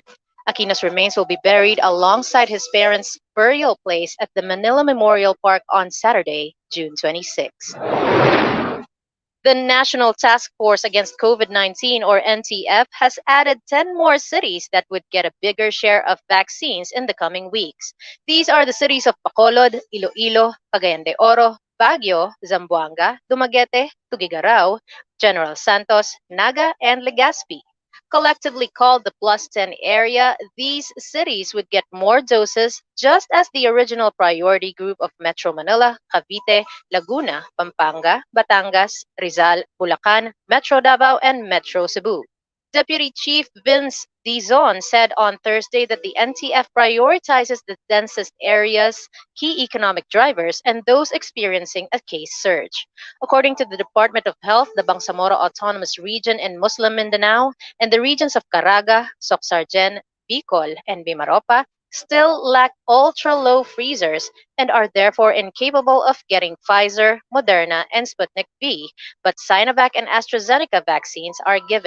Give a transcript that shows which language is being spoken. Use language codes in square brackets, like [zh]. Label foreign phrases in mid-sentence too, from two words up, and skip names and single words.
[en] Aquino's remains will be buried alongside his parents' burial place at the Manila Memorial Park on Saturday, June 26. The National Task Force Against COVID-19, or NTF, has added 10 more cities that would get a bigger share of vaccines in the coming weeks. These are the cities of Bacolod, Iloilo, Cagayan de Oro, Baguio, Zamboanga, Dumaguete, Tugigaraw, General Santos, Naga, and Legazpi. Collectively called the Plus 10 area, these cities would get more doses, just as the original priority group of Metro Manila, Cavite, Laguna, Pampanga, Batangas, Rizal, Bulacan, Metro Davao, and Metro Cebu. Deputy Chief Vince Dizon said on Thursday that the NTF prioritizes the densest areas, key economic drivers, and those experiencing a case surge. According to the Department of Health, the Bangsamoro Autonomous Region in Muslim Mindanao and the regions of Caraga, Socsargen, Bicol, and Bimaropa still lack ultra-low freezers and are therefore incapable of getting Pfizer, Moderna, and Sputnik V, but Sinovac and AstraZeneca vaccines are given.